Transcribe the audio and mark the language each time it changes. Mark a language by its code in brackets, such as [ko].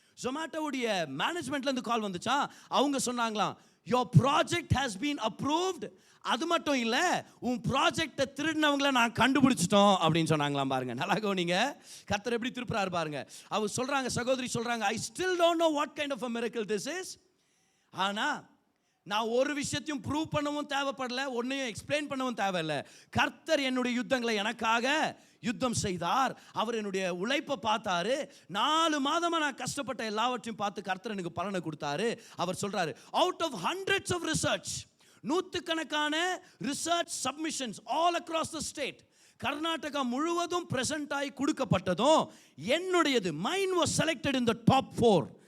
[ta] ஜொமேட்டோவுடைய மேனேஜ்மெண்ட்லேருந்து கால் வந்துச்சா. அவங்க சொன்னாங்களாம், [en] your project has been approved. [ta] அது மட்டும் இல்லை, உன் ப்ராஜெக்டை திருடினவங்கள நான் கண்டுபிடிச்சிட்டோம் அப்படின்னு சொன்னாங்களாம். பாருங்க, நல்லா கவனிங்க, கர்த்தர் எப்படி திருப்புறாரு பாருங்க. அவங்க சொல்றாங்க, சகோதரி சொல்றாங்க, [en] I still don't know what kind of a miracle this is. [ta] ஆனால் நான் ஒரு விஷயத்தையும் ப்ரூவ் பண்ணவும் தேவைப்படல, ஒன்றையும் எக்ஸ்பிளைன் பண்ணவும் தேவையில்லை. கர்த்தர் என்னுடைய யுத்தங்களை எனக்காக யுத்தம் செய்தார். அவர் என்னுடைய உழைப்பை பார்த்தாரு. 4 மாதமாக நான் கஷ்டப்பட்ட எல்லாவற்றையும் பார்த்து கர்த்தர் எனக்கு பலனை கொடுத்தாரு. அவர் சொல்றாரு, [en] out of hundreds of research, [ta] நூற்றுக்கணக்கான research submissions [en] all across the state, [ta] Karnataka முழுவதும் பிரசன்ட் ஆகி கொடுக்கப்பட்டதும் என்னுடையது, [en] Mine was selected in the top 4.